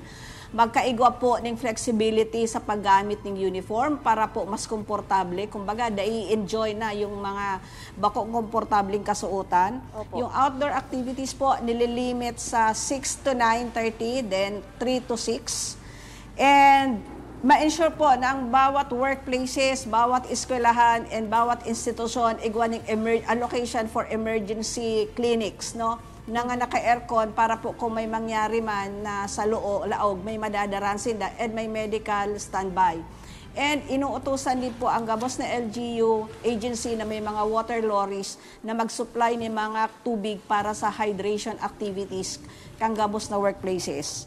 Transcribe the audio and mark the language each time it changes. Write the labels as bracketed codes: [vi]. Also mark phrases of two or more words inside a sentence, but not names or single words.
[bik] Magkaigwa po ng flexibility sa paggamit ng uniform para po mas komportable. Kumbaga, dai-enjoy na yung mga bako komportableng kasuotan. [tl] Opo. Yung [en] outdoor activities [tl] po, nililimit sa 6 to 9:30, then 3 to 6. [bik] And ma-ensure po na ang bawat workplaces, bawat eskwelahan, and bawat institusyon, igwa ng [en] allocation for emergency clinics, [bik] no? Na nga naka-aircon para po kung may mangyari man na sa laog, may madadaran sila and may [en] medical standby. [bik] And inuutusan din po ang gabos na LGU agency na may mga [en] water lorries [bik] na mag-supply ng mga tubig para sa [en] hydration activities [bik] kang gabos na workplaces.